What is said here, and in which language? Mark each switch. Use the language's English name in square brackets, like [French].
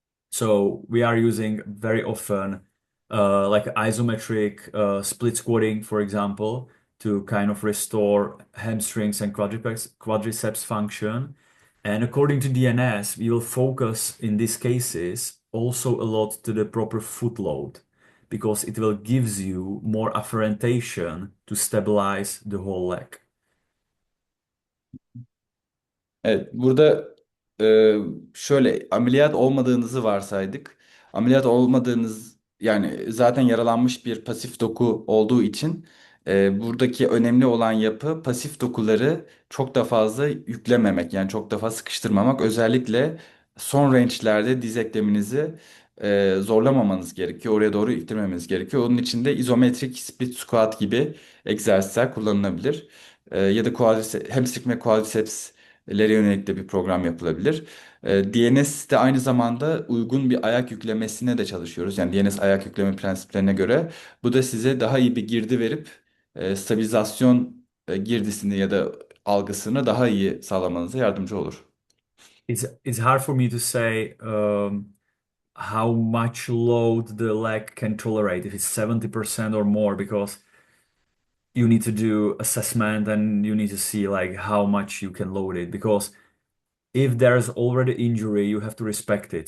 [English] So we are using very often like isometric split squatting, for example, to kind of restore hamstrings and quadriceps function. And according to DNS, we will focus in these cases also a lot to the proper foot load because it will gives you more afferentation to stabilize the whole leg. [Turkish] Evet, burada şöyle ameliyat olmadığınızı varsaydık. Ameliyat olmadığınız yani zaten yaralanmış bir pasif doku olduğu için buradaki önemli olan yapı pasif dokuları çok da fazla yüklememek yani çok da fazla sıkıştırmamak. Özellikle son range'lerde diz ekleminizi zorlamamanız gerekiyor. Oraya doğru ittirmemeniz gerekiyor. Onun için de izometrik split squat gibi egzersizler kullanılabilir. Ya da hamstring ve quadriceps lere yönelik de bir program yapılabilir. DNS'de aynı zamanda uygun bir ayak yüklemesine de çalışıyoruz. Yani DNS ayak yükleme prensiplerine göre. Bu da size daha iyi bir girdi verip stabilizasyon girdisini ya da algısını daha iyi sağlamanıza yardımcı olur. [English] It's hard for me to say how much load the leg can tolerate, if it's 70% or more, because you need to do assessment and you need to see like how much you can load it. Because if there's already injury, you have to respect it.